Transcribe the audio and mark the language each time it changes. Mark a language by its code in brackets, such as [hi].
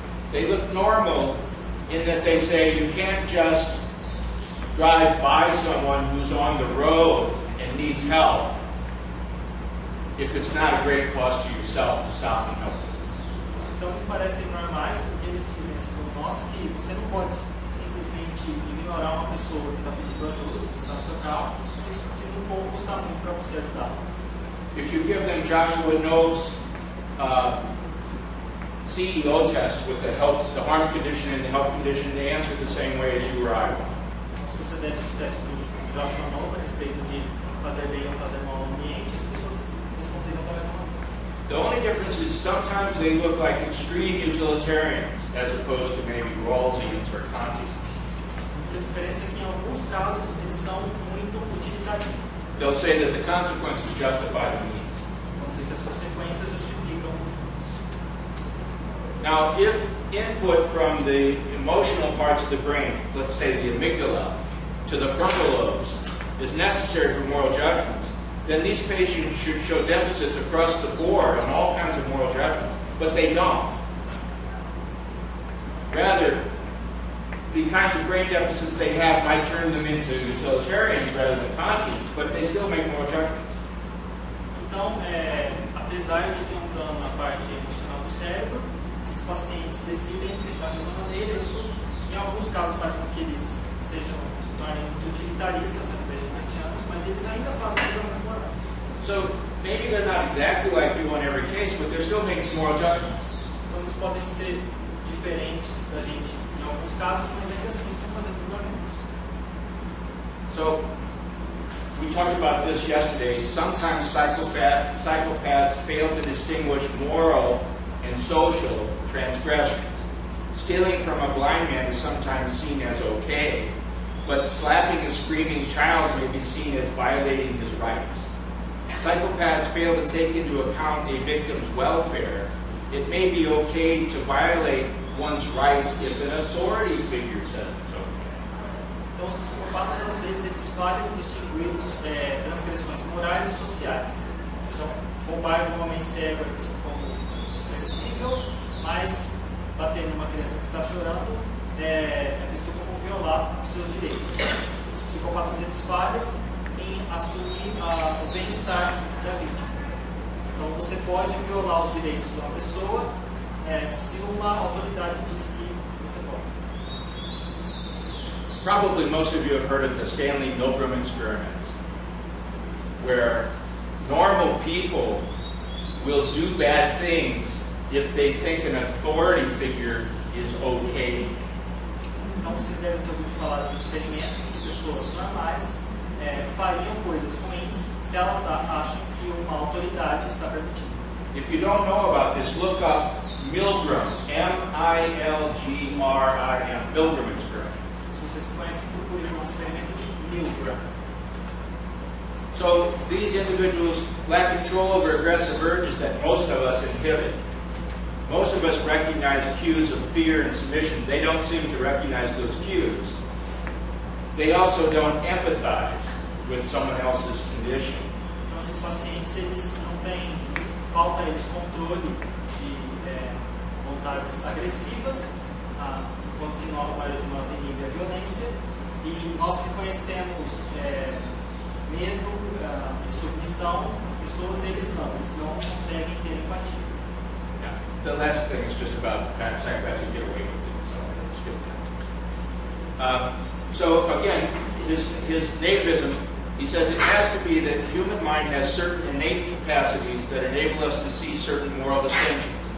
[en] They look normal in that they say you can't just drive by someone who's on the road and needs help if it's not a great cost to yourself to stop and help them. [pt] Então eles parecem normais porque eles dizem assim por nós que você não pode simplesmente ignorar uma pessoa que está pedindo ajuda, que está no seu carro, se não for custar muito para você ajudar. [en] If you give them Joshua Nobe's CEO test with the harm condition and the help condition, they answer the same way as you or I would. [pt] Se você desse os testes do Joshua Nobe a respeito de fazer bem ou fazer mal ao ambiente, as pessoas responderiam da mesma maneira. [en] The only difference is sometimes they look like extreme utilitarians as opposed to maybe Rawlsians or Kantians. [pt] A diferença é que em alguns casos eles são muito utilitaristas. [en] They'll say that the consequences justify the means. [pt] Vão dizer que as consequências justificam. [en] Now, if input from the emotional parts of the brain, let's say the amygdala, to the frontal lobes, is necessary for moral judgments, then these patients should show deficits across the board on all kinds of moral judgments, but they don't. Rather, the kinds of brain deficits they have might turn them into utilitarians rather than Kantians, but they still make moral judgments. [pt] Então, apesar de ter um dano na parte emocional do cérebro, esses pacientes decidem da mesma maneira. Isso, em alguns casos, faz com que eles se tornem muito utilitaristas ao invés de kantianos, mas eles ainda fazem julgamentos morais. [en] So maybe they're not exactly like you in every case, but they're still making moral judgments. [pt] Então, eles podem ser diferentes da gente em alguns casos, mas ainda assim estão fazendo julgamentos. [en] So we talked about this yesterday. Sometimes psychopaths fail to distinguish moral and social transgressions. Stealing from a blind man is sometimes seen as okay, but slapping a screaming child may be seen as violating his rights. Psychopaths fail to take into account a victim's welfare. It may be okay to violate one's rights if an authority figure says it's okay. [pt] Então, os psicopatas, às vezes, eles falham em distinguir transgressões morais e sociais. Então, roubar de um homem cego é visto como permissível, mas bater numa criança que está chorando é visto como violar os seus direitos. Os psicopatas, eles falham em assumir o bem-estar da vítima. Então, você pode violar os direitos de uma pessoa se uma autoridade diz que você pode. [en] Probably most of you have heard of the Stanley Milgram experiments, where normal people will do bad things if they think an authority figure is okay. [pt] Então, vocês devem ter ouvido falar de um experimento que pessoas normais fariam coisas ruins se elas acham que uma autoridade está permitindo. [en] If you don't know about this, look up Milgram, M-I-L-G-R-I-M, Milgram experiment. [pt] Se vocês conhecem, procurem um experimento de Milgram. [en] So these individuals lack control over aggressive urges that most of us inhibit. Most of us recognize cues of fear and submission. They don't seem to recognize those cues. They also don't empathize with someone else's condition. [pt] Então, esses pacientes, eles não têm, falta eles controle de vontades agressivas, enquanto que a maioria de nós inibe a violência, e nós reconhecemos medo e submissão nas pessoas, eles não conseguem ter empatia. [en] Yeah. The last thing is just about sacrifice and get away with it, so let's skip that. So again, his nativism, he says it has to be that the human mind has certain innate capacities that enable us to see certain moral distinctions.